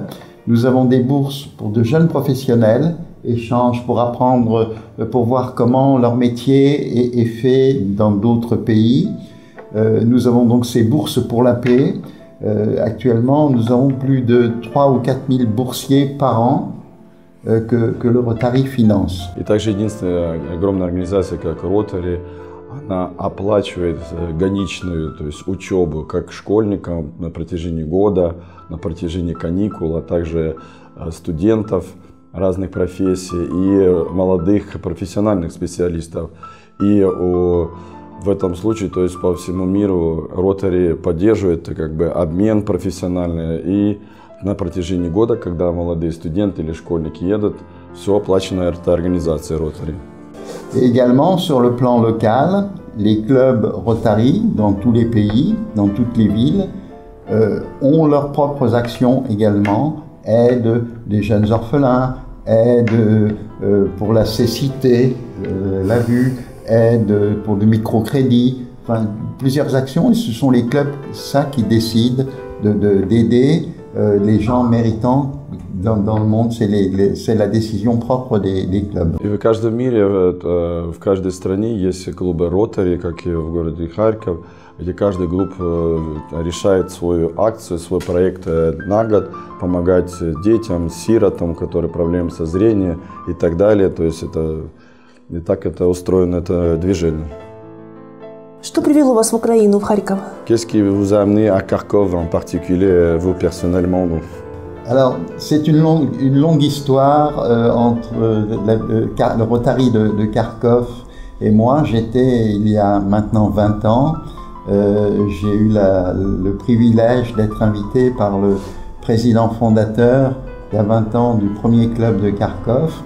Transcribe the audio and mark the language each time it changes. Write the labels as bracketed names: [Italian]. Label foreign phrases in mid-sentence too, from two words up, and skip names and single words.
[French] Nous avons des bourses pour de jeunes professionnels, échange pour apprendre, pour voir comment leur métier est fait dans d'autres pays. Nous avons donc ces bourses pour la paix. Actuellement, nous avons plus de 3 ou 4 000 boursiers par an que le Rotary finance. [Russian] И также единственная огромная организация, как Rotary, она оплачивает гоничную, то есть учебу как школьникам на протяжении года, на протяжении каникул, а также студентов разных профессий и молодых профессиональных специалистов. И у В этом случае, то есть по всему миру Rotary поддерживает как бы обмен профессиональный, и на протяжении года, когда молодые студенты или школьники едут, все оплачено этой организацией Rotary. [French] Et également sur le plan local, les clubs Rotary dans tous les pays, dans toutes les villes, ont leurs propres actions également, aide des jeunes orphelins, aide pour la cécité, la vue, aide pour le microcrédit, enfin plusieurs actions, et ce sont les clubs ça qui décident d'aider les gens méritants dans le monde, c'est la décision propre des clubs. [Russian] И в каждом мире, в каждой стране есть клубы Rotary, как и в городе Харьков, где каждый клуб решает свою акцию, свой проект на год, помогать детям, сиротам, у которых проблемы со зрением и так далее. То есть и так это устроено, это движение. Что привело вас в Украину, в Харьков? [French] Qu'est-ce qui vous a amené à Kharkov en particulier, vous personnellement? Alors, c'est une longue histoire entre le Rotary de Kharkov et moi. J'étais, il y a maintenant 20 ans, j'ai eu le privilège d'être invité par le président fondateur, il y a 20 ans, du premier club de Kharkov.